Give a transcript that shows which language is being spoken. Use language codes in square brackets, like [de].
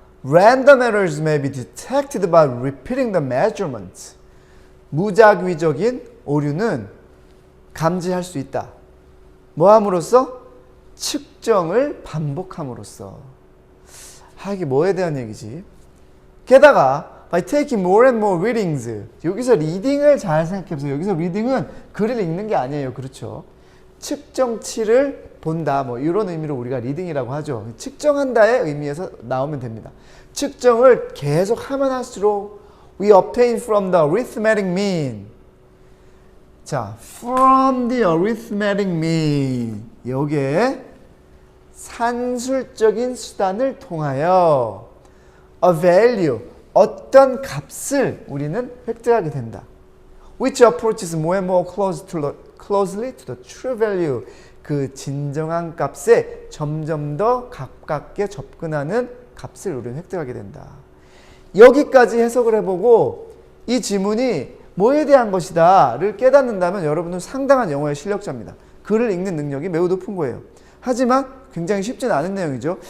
[en] Random errors may be detected by repeating the measurements. [ko] 무작위적인 오류는 감지할 수 있다. 뭐 함으로써? 측정을 반복함으로써. 이게 뭐에 대한 얘기지? 게다가 [en] by taking more and more readings. [ko] 여기서 리딩을 잘 생각해보세요. 여기서 리딩은 글을 읽는 게 아니에요. 그렇죠? 측정치를 본다, 뭐 이런 의미로 우리가 리딩이라고 하죠. 측정한다의 의미에서 나오면 됩니다. 측정을 계속 하면 할수록 [en] we obtain from the arithmetic mean. 자, from the arithmetic mean. [ko] 여기에 산술적인 수단을 통하여 [en] a value, [ko] 어떤 값을 우리는 획득하게 된다. [en] Which approaches more and more closely to the true value. [ko] 그 진정한 값에 점점 더 가깝게 접근하는 값을 우리는 획득하게 된다. 여기까지 해석을 해보고 이 지문이 뭐에 대한 것이다를 깨닫는다면 여러분은 상당한 영어의 실력자입니다. 글을 읽는 능력이 매우 높은 거예요. 하지만 굉장히 쉽지는 않은 내용이죠.